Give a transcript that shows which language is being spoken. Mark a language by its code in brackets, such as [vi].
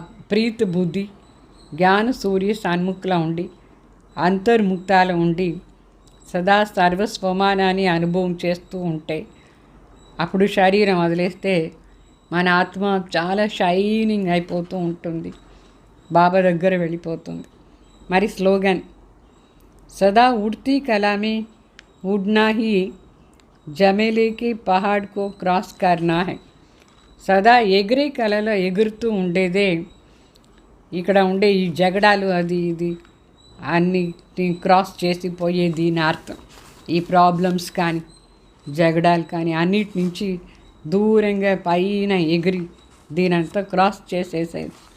[te] ప్రీతి బుద్ధి జ్ఞాన సూర్య సన్ముఖంలో ఉండి అంతర్ముక్తాలు ఉండి సదా సర్వస్వమానాన్ని అనుభవం చేస్తూ ఉంటే అప్పుడు శరీరం వదిలేస్తే మన ఆత్మ చాలా షైనింగ్ అయిపోతూ ఉంటుంది, బాబా దగ్గర వెళ్ళిపోతుంది. మరి స్లోగన్ [hi] सदा उड़ती कला में उड़ना ही जमेले के पहाड़ को क्रॉस करना है. [te] సదా ఎగిరే కళలో ఎగురుతూ ఉండేదే ఇక్కడ ఉండే ఈ జగడాలు అది ఇది అన్నిటిని క్రాస్ చేసిపోయేది నా అర్థం. ఈ ప్రాబ్లమ్స్ కానీ జగడాలు కానీ అన్నిటి నుంచి దూరంగా పైన ఎగిరి దీనంతా క్రాస్ చేసేసేది.